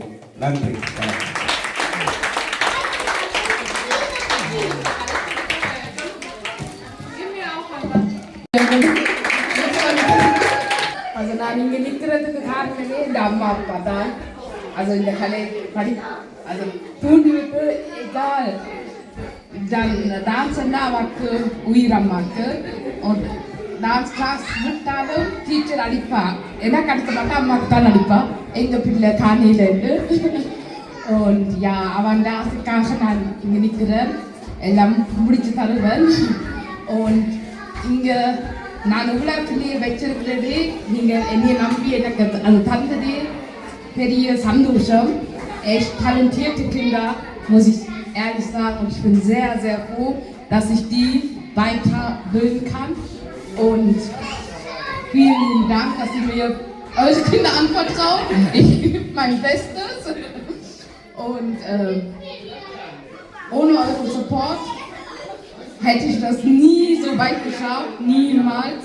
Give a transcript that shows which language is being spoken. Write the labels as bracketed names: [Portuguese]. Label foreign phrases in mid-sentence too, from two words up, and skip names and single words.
[Tamil] நன்றி. Also நான் இங்கே நிற்கிறதுக்கு காரணமே இந்த அம்மா அப்பா தான். Also இந்த கலை also தூண்டிவிட்டு [German] egal dann [Tamil] டான்ஸ்னா அவருக்கு உயிர் அம்மாக்கு. und டான்ஸ் கிளாஸ் விட்டாலும் டீச்சர் அடிப்பா, எனக்கு அடிக்க மாட்டா, அம்மாவுக்கு தான் அடிப்பா எங்கள் பிள்ளை தானியிலேருந்து. [German] und ja [Tamil] அவன் டான்ஸுக்காக நான் இங்கே நிற்கிறேன், எல்லாம் முடிச்சு தருவேன். und இங்கே நான் உலகத்திலேயே வச்சிருக்கிறது நீங்கள் என்னை நம்பி எனக்கு அது தந்தது பெரிய சந்தோஷம். [German] Echt talentierte Kinder, muss ich ehrlich sagen, und ich bin sehr, sehr froh, dass ich die weiterbilden kann. Und vielen lieben Dank, dass Sie mir eure Kinder anvertrauen. Ich gebe mein Bestes. Und ohne euren Support hätte ich das nie so weit geschafft, niemals.